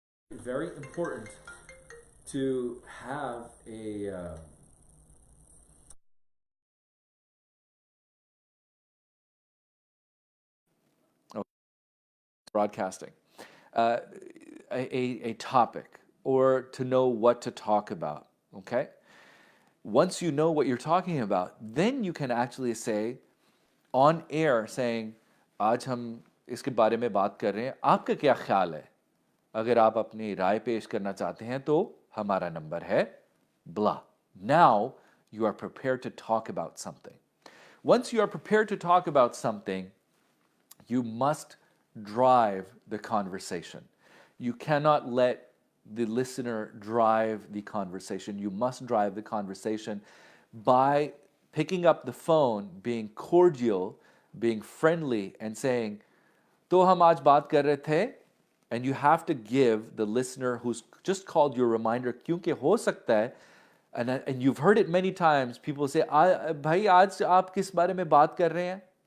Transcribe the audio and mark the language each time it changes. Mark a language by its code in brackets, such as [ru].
[en] It's very important to have a broadcasting, a topic, or to know what to talk about, okay? Once you know what you're talking about, then you can actually say on air, saying, [hi] आज हम इसके बारे में बात कर रहे हैं, आपका क्या ख्याल है? अगर आप अपनी राय पेश करना चाहते हैं तो हमारा नंबर है blah. [en] Now you are prepared to talk about something. Once you are prepared to talk about something, you must drive the conversation. You cannot let the listener drive the conversation. You must drive the conversation by picking up the phone, being cordial, being friendly, and saying, [hi] तो हम आज बात कर रहे थे, [en] and you have to give the listener who's just called you a reminder, [hi] क्योंकि हो सकता है, [en] and you've heard it many times, people say, [hi] भाई आज आप किस बारे में बात कर रहे हैं?